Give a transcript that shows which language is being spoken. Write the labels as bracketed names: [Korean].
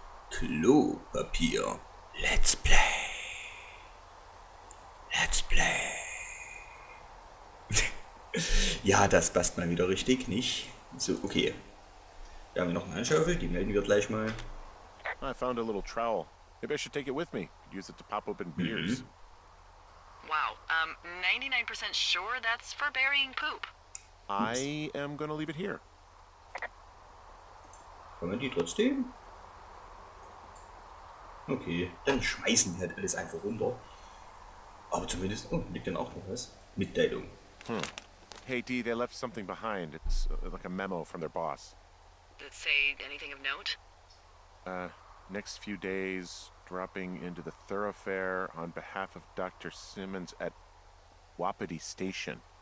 [English] Klopapier. Let's play. Let's play. [German] Ja, das passt mal wieder richtig, nicht? So, okay. Wir haben noch eine Handschaufel, die melden wir gleich mal. [English] I found a little trowel. Maybe I should take it with me. Could use it to pop open beers. Wow, 99% sure that's for burying poop. I am gonna leave it here. [German] Kann man die trotzdem? Okay, dann schmeißen wir halt alles einfach runter. Aber zumindest, oh, liegt dann auch noch was. Mitteilung. [English] Hey, Dee, they left something behind. It's like a memo from their boss. Did it say anything of note? Next few days, dropping into the thoroughfare on behalf of Dr. Simmons at Wapiti Station.